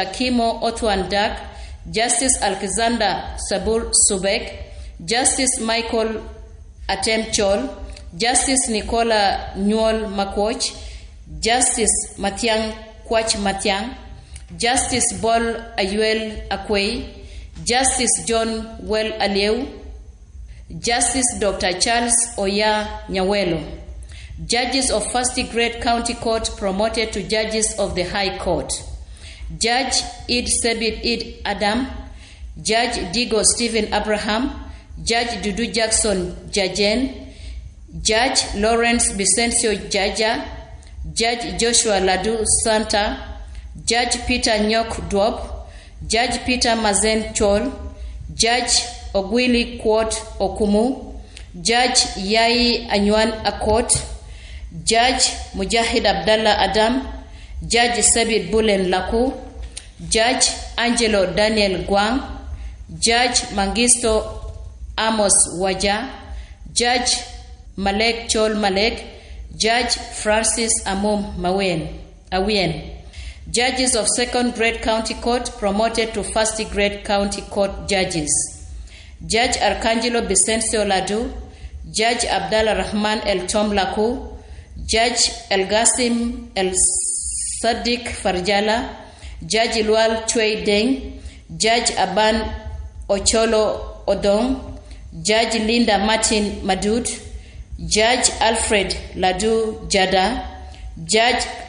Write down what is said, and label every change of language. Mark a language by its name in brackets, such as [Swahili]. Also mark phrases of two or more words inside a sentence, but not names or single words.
[English] Kimo Otwan Dak, Justice Alexander Sabur Subek, Justice Michael Atem Chol, Justice Nicola Nyol Makwoch, Justice Matiang Kwach Matiang, Justice Bol Ayuel Akwei, Justice John Well Alieu, Justice Dr. Charles Oya Nyawelo. Judges of First Grade County Court promoted to judges of the High Court. Judge Id Sebit Id Adam, Judge Digo Stephen Abraham, Judge Dudu Jackson Jajen, Judge Lawrence Vicencio Jaja, Judge Joshua Ladu Santa, Judge Peter Nyok Dwop, Judge Peter Mazen Chol, Judge Ogwili Kwot Okumu, Judge Yai Anywan Akot, Judge Mujahid Abdallah Adam, Judge Sabit Bulen Laku, Judge Angelo Daniel Guang, Judge Mangisto Amos Waja, Judge Malek Chol Malek, Judge Francis Amum Awien. Judges of Second Grade County Court promoted to First Grade County Court judges. Judge Arcangelo Vicencio Ladu, Judge Abdallah Rahman El Tom Laku, Judge El Gasim El Sadiq Farjala, Judge Lual Chwei Deng, Judge Aban Ocholo Odong, Judge Linda Martin Madud, Judge Alfred Ladu Jada, Judge